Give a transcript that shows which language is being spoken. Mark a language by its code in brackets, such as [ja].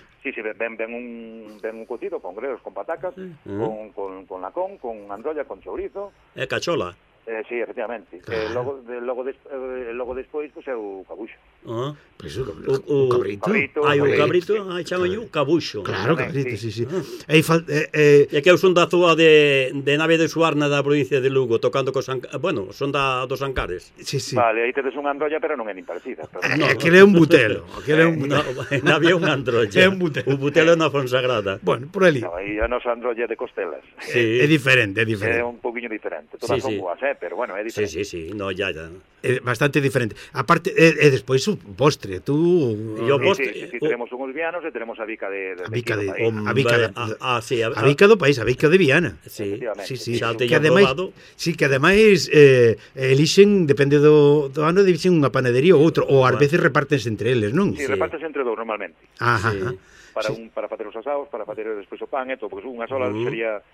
[gl] Sí, sí, ven un cocido con gregos, con patacas, con lacón, con androlla, con chourizo... É cachola. Sí, efectivamente. Claro. Logo despois, pues, é o cabuxo. Ah, pues, o cabrito. Hai un cabrito, chaman un cabuxo. Claro, cabrito, sí, sí. E que eu son da zoa de Nave de Suarna da provincia de Lugo, tocando co San... Bueno, son da dos Ancares. Sí, sí. Vale, aí tedes unha androlla, pero non é nin parecida. Aquel é un butelo. Nave é unha androlla. É un butelo. O butelo é unha Fonsagrada. Bueno, por ali. Aí a nosa androlla de Costelas. Sí. É diferente, é diferente. É un poquinho diferente. Todas son boas, pero bueno, é diferente. Sí, sí, sí. No, ya. Bastante diferente. Aparte, despois o postre, tú... [es] Yo postre, sí, tenemos unos vianos y tenemos a bica [gl] a bica do país, a bica de Viana. Sí, sí, sí. Que ademais elixen, depende do ano, elixen unha panadería ou outro, ou ás veces repártense entre eles, non? Sí, repártense entre dous normalmente. Ajá. Sí. para sí. un para facer os asados, para facer despois o pan e todo, porque unha sola sería